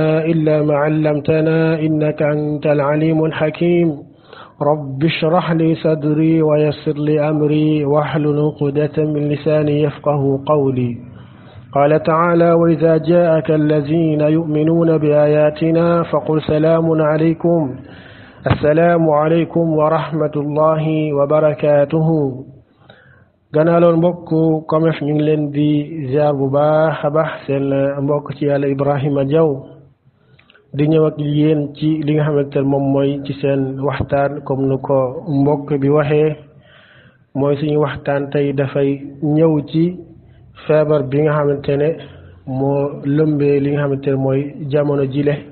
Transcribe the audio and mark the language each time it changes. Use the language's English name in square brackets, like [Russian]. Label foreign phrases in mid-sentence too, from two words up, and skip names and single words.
[Arabic] إلا ما علمتنا إنك أنت العليم الحكيم رب اشرح لي صدري ويسر لي أمري واحلل عقدة من لساني يفقه قولي قال تعالى وإذا جاءك الذين يؤمنون بآياتنا فقل سلام عليكم السلام عليكم ورحمة الله وبركاته [Wolof] ganaaloon mbokk COMEF ñu ngi leen di ziar bu baax a baax seen mbokk ci yàlla Ibrahima Diaw di ñëw ak yéen ci li nga xamante ne moom mooy ci seen waxtaan comme nu ko mbokk bi waxee mooy suñu waxtaan tey dafay ñëw ci feebar bi nga xamante ne moo lëmbee li nga xamante ne mooy jamono jile